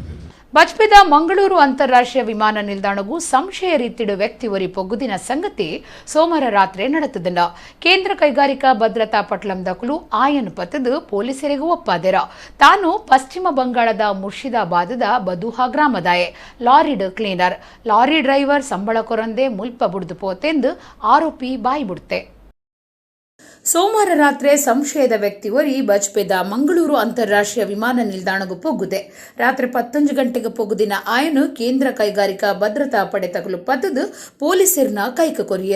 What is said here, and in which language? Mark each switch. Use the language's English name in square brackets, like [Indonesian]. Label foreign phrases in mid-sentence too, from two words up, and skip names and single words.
[Tulu] ಬಜ್ಪೆದ ಮಂಗಳೂರು ಅಂತಾರಾಷ್ಟ್ರೀಯ ವಿಮಾನ ನಿಲ್ದಾಣಗೂ ಸಂಶಯ ರೀತಿಡು ವ್ಯಕ್ತಿವರಿ ಪೊಗ್ಗುದಿನ ಸಂಗತಿ ಸೋಮವಾರ ರಾತ್ರಿ ನಡೆತದಿಲ್ಲ. ಕೇಂದ್ರ ಕೈಗಾರಿಕಾ ಭದ್ರತಾ ಪಟ್ಲಂದಕಲು ಆಯನ್ ಪತ್ತದು ಪೊಲೀಸರಿಗೂ ಒಪ್ಪಾದೆರ. ತಾನು ಪಶ್ಚಿಮ ಬಂಗಾಳದ ಮುರ್ಷಿದಾಬಾದದ ಬದುಹಾ ಗ್ರಾಮದಾಯೆ. ಲಾರಿಡ್ ಕ್ಲೀನರ್, ಲಾರಿ ಡ್ರೈವರ್ ಸಂಬಳ ಕೊರಂದೆ ಮುಲ್ಪ ಬುಡ್ದು ಪೋತೆಂದು ಆರೋಪಿ ಬಾಯಿ ಬಿಡ್ತೆ. ಸೋಮವಾರ ರಾತ್ರಿ ಸಂಶಯದ ವ್ಯಕ್ತಿವರಿ ಬಜ್ಪೆದ ಮಂಗಳೂರು ಅಂತಾರಾಷ್ಟ್ರೀಯ ವಿಮಾನ ನಿಲ್ದಾಣಗೂ ಪೊಗ್ಗುದೆ. ರಾತ್ರಿ 11 ಗಂಟೆಗೆ ಪೊಗ್ಗುದಿನ ಆಯನು ಕೇಂದ್ರ ಕೈಗಾರಿಕಾ ಭದ್ರತಾ ಪಡೆ ತಗಲು ಪತ್ತದು ಪೊಲೀಸರನ್ನ ಕೈಕ ಕೊರಿಯರ.